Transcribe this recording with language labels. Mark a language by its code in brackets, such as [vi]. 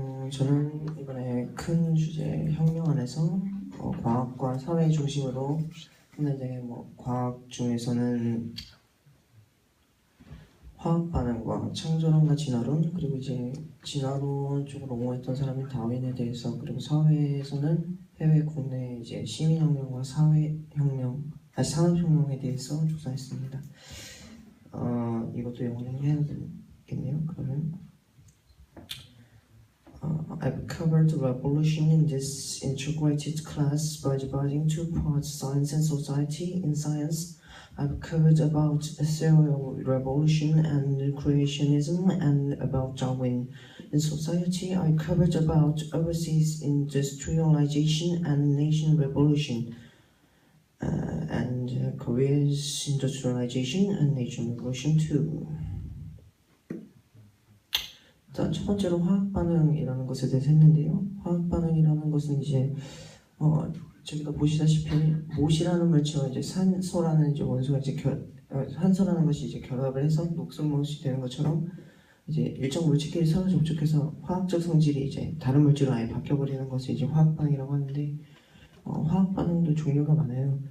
[ko] 저는 이번에 큰 주제 혁명 안에서 과학과 사회 중심으로 했는데 과학 중에서는 화학 반응과 창조론과 진화론, 그리고 이제 진화론 쪽으로 옹호했던 사람인 다윈에 대해서, 그리고 사회에서는 해외 국내 이제 시민혁명과 사회혁명, 산업혁명에 대해서 조사했습니다. 이것도 영어로 해야 되겠네요. 그러면 [en] I've covered the revolution in this integrated class by dividing two parts, science and society. In science, I've covered about the theory of revolution and creationism and about Darwin. In society, I covered about overseas industrialization and nation revolution, and Korea's industrialization and nation revolution too. [ko] 자, 첫 번째로 화학 반응이라는 것에 대해서 했는데요. 화학 반응이라는 것은 이제 저기가 보시다시피 못이라는 물체와 이제 산소라는 이제 원소가 이제 산소라는 것이 이제 결합을 해서 녹슨못이 되는 것처럼 이제 일정 물체끼리 서로 접촉해서 화학적 성질이 이제 다른 물질로 아예 바뀌어버리는 것을 이제 화학 반응이라고 하는데, 화학 반응도 종류가 많아요.